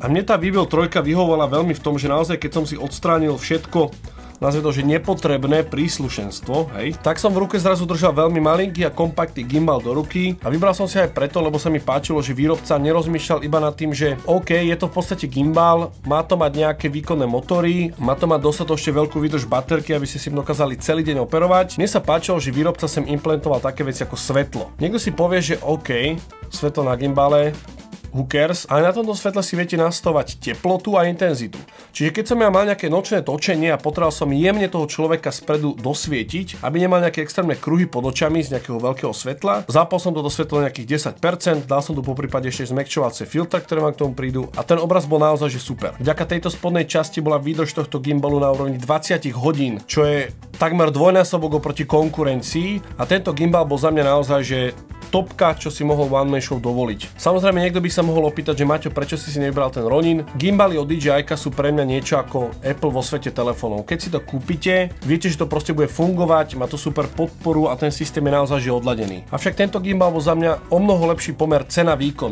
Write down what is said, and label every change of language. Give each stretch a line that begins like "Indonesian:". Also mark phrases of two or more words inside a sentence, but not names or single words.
Slovak: A mne tá V-Build 3 vyhovovala veľmi v tom, že naozaj keď som si odstránil všetko, nazve to, že nepotrebné príslušenstvo, hej, tak som v ruke zrazu držal veľmi malinký a kompaktný gimbal do ruky a vybral som si aj preto, lebo sa mi páčilo, že výrobca nerozmýšľal iba nad tým, že OK, je to v podstate gimbal, má to mať nejaké výkonné motory, má to mať dostatočne veľkú výdrž baterky, aby ste si dokázali celý deň operovať. Mne sa páčilo, že výrobca sem implementoval také veci ako svetlo. Niekto si povie, že OK, svetlo na gimbale,
English: who cares,
Slovak: ale na tomto svetle si viete nastavovať teplotu a intenzitu. Čiže keď som ja mal nejaké nočné točenie a potreboval som jemne toho človeka spredu dosvietiť, aby nemal nejaké extrémne kruhy pod očami z nejakého veľkého svetla, zapol som toto svetlo nejakých 10%, dal som tu poprípade ešte zmäkčovacie filtre, ktoré vám k tomu prídu a ten obraz bol naozaj že super. Vďaka tejto spodnej časti bola výdrž tohto gimbalu na úrovni 20 hodín, čo je takmer dvojnásobok oproti konkurencii a tento gimbal bol za mňa naozaj že topka, čo si mohol
English: one man show
Slovak: dovoliť. Samozrejme niekto by sa mohol opýtať, že Maťo, prečo si nevybral ten Ronin? Gimbaly od DJI sú pre mňa niečo ako Apple vo svete telefónov. Keď si to kúpite, viete, že to proste bude fungovať, má to super podporu a ten systém je naozaj že odladený. Avšak tento gimbal bol za mňa o mnoho lepší pomer cena-výkon.